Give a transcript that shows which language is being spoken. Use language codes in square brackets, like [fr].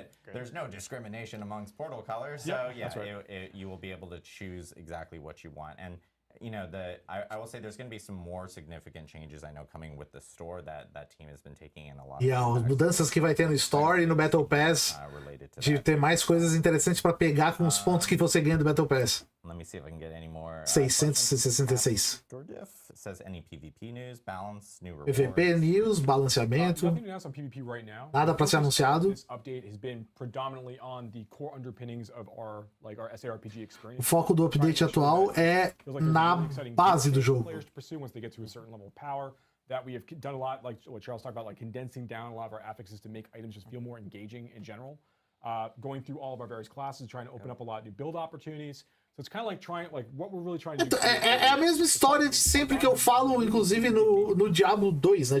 [en] There's no discrimination amongst portal colors. So right. You will be able to choose exactly what you want. And you know, I will say there's going to be some more significant changes, I know, coming with the store that team has been taking in a lot. [pt] E as mudanças que vai ter no store e no Battle Pass, de ter mais coisas interessantes para pegar com os pontos que você ganha do Battle Pass. [en] Let me see if I can get any more. 666. It says any PvP news, balance, new rewards. PvP news, [pt] balanceamento. [en] Nothing to announce on PvP right now. [pt] Nada para ser anunciado. [en] This update has been predominantly on the core underpinnings of our SARPG experience. [pt] O foco do update atual é na base do jogo. [en] Players to pursue once they get to a certain level of power. That we have done a lot, like what Charles talked about, like condensing down a lot of our affixes to make items just feel more engaging in general. Going through all of our various classes, trying to open up a lot of new build opportunities. So it's kind of like trying, like what we're really trying to do. [pt] É a mesma história de sempre que eu falo, inclusive no Diablo 2, né?